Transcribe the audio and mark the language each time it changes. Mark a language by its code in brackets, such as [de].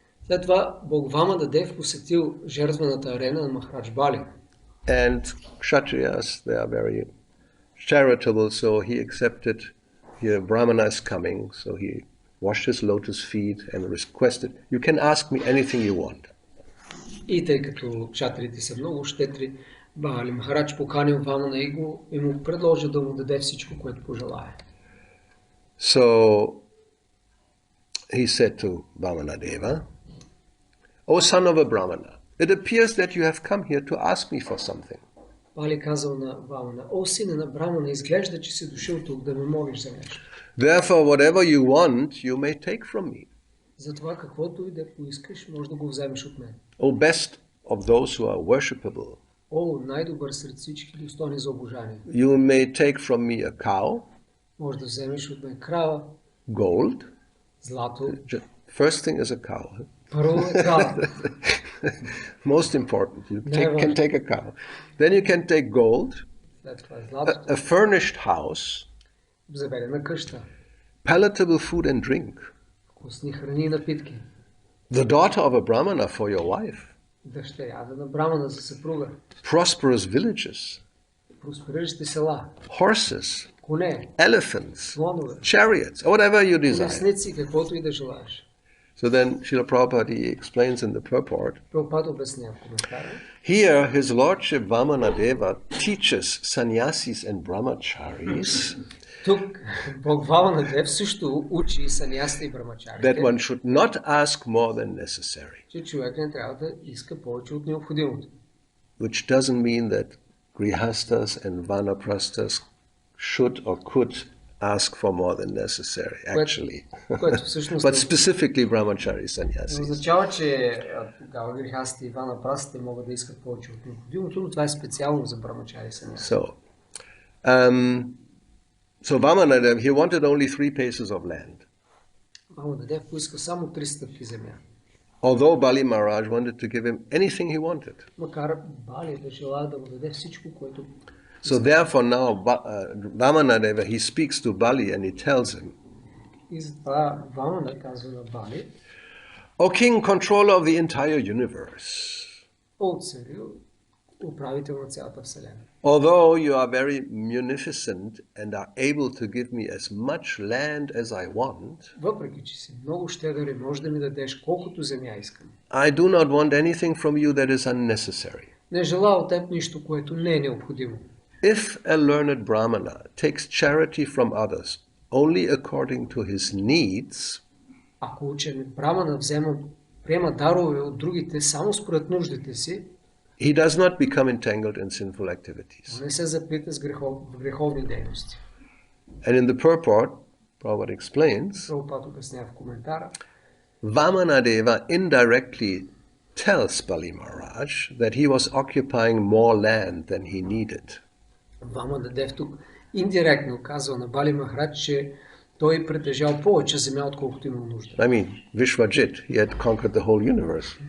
[bg] След това Бог Вамана-дев посетил жертвената арена на Махарадж Бали. [en] And Kshatriyas, they are very charitable, so he accepted, here Brahmana is coming, so he washed his lotus feet and requested, you can ask me anything you want. [bg] И тъй като кшатрите са много щедри, Бали Махарадж поканил Вамана и му предложи да му даде всичко, което пожелае. [en] So he said to Vamana-deva, O son of a Brahmana, it appears that you have come here to ask me for something. [bg] Бали казал на Вамана, о сине на Брамана, изглежда, че си дошъл тук да ме молиш за нещо. [en] Therefore, whatever you want, you may take from me. [bg] Затова каквото и да поискаш, може да го вземеш от мен. [en] O best of those who are worshipable, [bg] О, най-добър сред всички достойни за обожание. [en] you may take from me a cow, [bg] Може да вземеш от мен крава, [en] gold. [bg] злато. [en] First thing is a cow. [bg] Първо е крава. [en] Most important, you can take a cow. Then you can take gold, [bg] След това е злато. [en] a furnished house, [bg] Заведена къща. [en] palatable food and drink, [bg] Вкусни храни и напитки. [en] the daughter of a Brahmana for your wife, [bg] Дъщерята на Брамана за съпруга. [en] prosperous villages, [bg] Проспериращи села. [en] horses, [bg] Коне. [en] elephants, [bg] Слонове. [en] chariots, whatever you desire. [bg] Колесници, каквото и да желаеш. [en] So then Srila Prabhupada he explains in the purport, [bg] Прабхупад обяснява в коментара. [en] here his lordship Vamana-deva teaches sannyasis and brahmacharis [bg] Тук Бог Вамана-дев също учи санясите и брамачарите, [en] that one should not ask more than necessary, [bg] че човек не трябва да иска повече от необходимото. [en] which doesn't mean that grihastas and vanaprasthas should or could ask for more than necessary, actually. [bg] Което всъщност [en] But specifically brahmachari sannyasis. [bg] означава, че грихастите и ванапрастите могат да искат повече от необходимото, но това е специално за брамачари саняси. [en] So Vamana-deva, he wanted only 3 paces of land. [bg] Вамана-дев поиска само 3 стъпки земя. [en] Although Bali Maharaj wanted to give him anything he wanted. [bg] Макар Бали да желая да му даде всичко, което... [en] So therefore now Vamana-deva, he speaks to Bali and he tells him, [bg] И затова Вамана казва на Бали, [en] O king, controller of the entire universe, [bg] о царю, управител на цялата вселена. [en] although you are very munificent and are able to give me as much land as I want, [bg] Въпреки, че си много щедър и можеш да ми дадеш колкото земя искам. [en] I do not want anything from you that is unnecessary. [bg] Не желая от теб нищо, което не е необходимо. [en] If a learned Brahmana takes charity from others only according to his needs, [bg] Ако учен Брамана приема дарове от другите само според нуждите си, [en] he does not become entangled in sinful activities. [bg] не се заплита с греховни дейности. [en] And in the purport, Prabhupada explains, [bg] Прабхупад обяснява в коментара, [en] Vamana-deva indirectly tells Bali Maharaj that he was occupying more land than he needed. [bg] Вамана-дев тук индиректно казва на Бали Махарадж, че той притежал повече земя, отколкото имал нужда. [en] I mean, Vishwajit, he had conquered the whole universe.